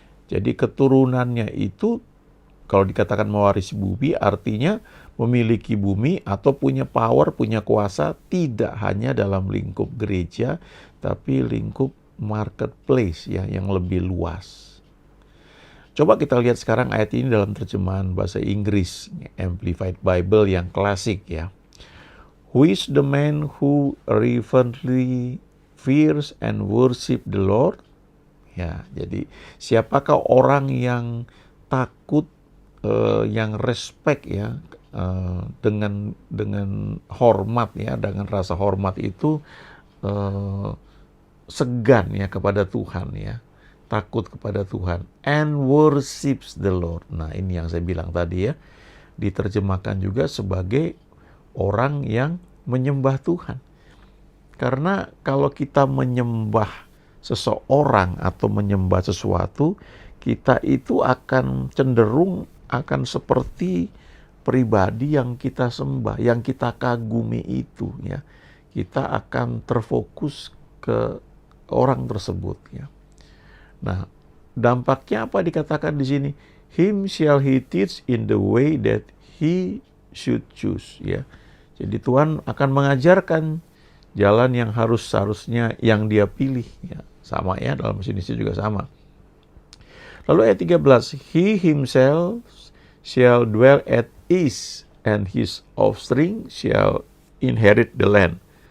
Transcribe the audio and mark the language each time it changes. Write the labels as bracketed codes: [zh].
[id] Jadi keturunannya itu kalau dikatakan mewarisi bumi artinya memiliki bumi atau punya power, punya kuasa tidak hanya dalam lingkup gereja, tapi lingkup marketplace ya yang lebih luas. Coba kita lihat sekarang ayat ini dalam terjemahan bahasa Inggris, Amplified Bible yang klasik ya. [en] Who is the man who reverently fears and worship the Lord? [id] Ya, jadi siapakah orang yang takut, yang respect ya, dengan hormat ya, dengan rasa hormat itu segan ya kepada Tuhan ya. Takut kepada Tuhan [en] and worships the Lord. [id] Nah, ini yang saya bilang tadi ya, diterjemahkan juga sebagai orang yang menyembah Tuhan. Karena kalau kita menyembah seseorang atau menyembah sesuatu, kita itu akan cenderung akan seperti pribadi yang kita sembah, yang kita kagumi itu ya. Kita akan terfokus ke orang tersebut ya. Nah, dampaknya apa dikatakan di sini? [en] Him shall he teach in the way that he should choose. [id] Ya, jadi Tuhan akan mengajarkan jalan yang seharusnya yang dia pilih. Ya, sama ya dalam bahasa Indonesia juga sama. Lalu ayat 13, [en] he himself shall dwell at ease and his offspring shall inherit the land.